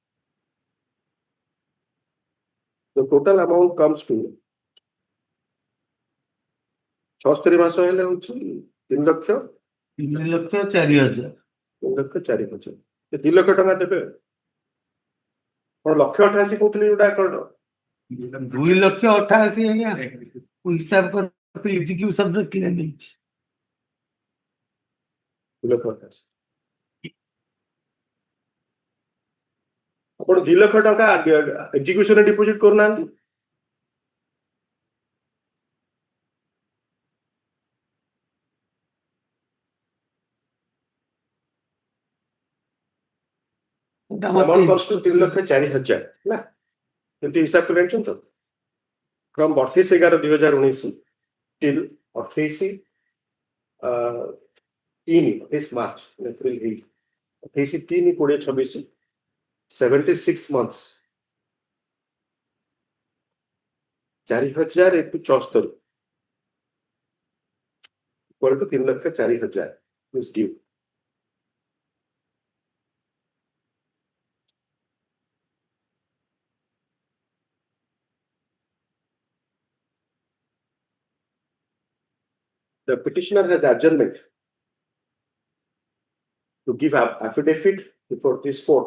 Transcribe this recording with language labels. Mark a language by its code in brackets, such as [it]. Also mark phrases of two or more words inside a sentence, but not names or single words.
[en] The total amount comes to 76 [or] ମାସ ହେଲେ ହଉଛି [en] 3,00,000 3,04,000. [or] 3,04,000 2,00,000 ଟଙ୍କା ଦେବେ କଣ 1,88,000 କହୁଥିଲି ଯୋଉଟା କଣ 2,88,000 ଆଜ୍ଞା ହିସାବ କରିଥିଲି ଏକ୍ଜିକ୍ୟୁସନ ରେ କ୍ଲେମ୍ ହେଇଛି 2,88,000 ଆପଣ 2,00,000 ଟଙ୍କା ଏକ୍ଜିକ୍ୟୁସନ ରେ ଡିପୋଜିଟ୍ କରୁନାହାନ୍ତି [en] amount comes to [or] 3,04,000 ନା ଏମିତି ହିସାବ କରି ଜାଣିଛନ୍ତି ତ [en] from 28/11/2019 till 28 [or] ମାର୍ଚ୍ଚ ଏପ୍ରିଲ [en] 28/3/2026 76 months 4,000 into 74 equal to 3,04,000 is due. The petitioner has adjournment to give affidavit before this court,